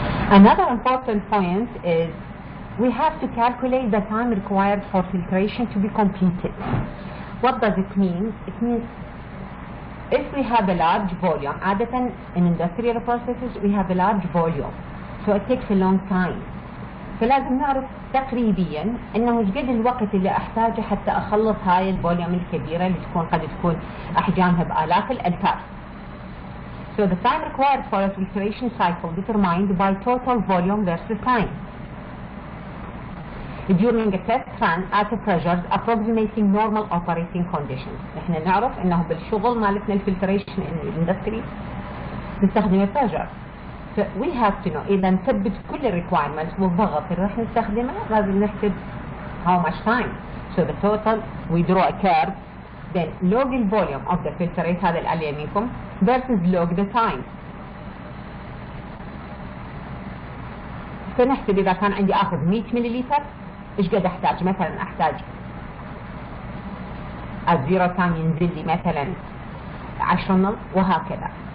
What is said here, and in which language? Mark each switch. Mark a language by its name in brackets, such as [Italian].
[English] Another important point is we have to calculate the time required for filtration to be completed. What does it mean? It means if we have a large volume, عادة in industrial processes we have a large volume, so it takes a long time. [Arabic] فلازم نعرف تقريبيا انه ايش قد الوقت اللي احتاجه حتى اخلص هاي الفوليوم الكبيرة اللي قد تكون احجامها بالاف الالتار. [English] So the time required for a filtration cycle determined by total volume versus time. During a test run at a pressures approximating normal operating conditions. [Arabic] نحن نعرف انه بالشغل مالتنا الفلتريشن اندستري نستخدم البريشر. [English] So we have to know [Arabic] اذا نثبت كل الريكوايرمنتس والضغط اللي راح نستخدمه لازم نحسب [English] how much time. So the total we draw a curve, then log the volume of the filtrate [Arabic] هذا اللي على يمينكم [English] versus log the time. [Arabic] فنحسب اذا كان عندي اخذ 100 ملليلتر ايش قد احتاج. مثلا احتاج الزيرو تايم ينزل لي مثلا 10 مل وهكذا.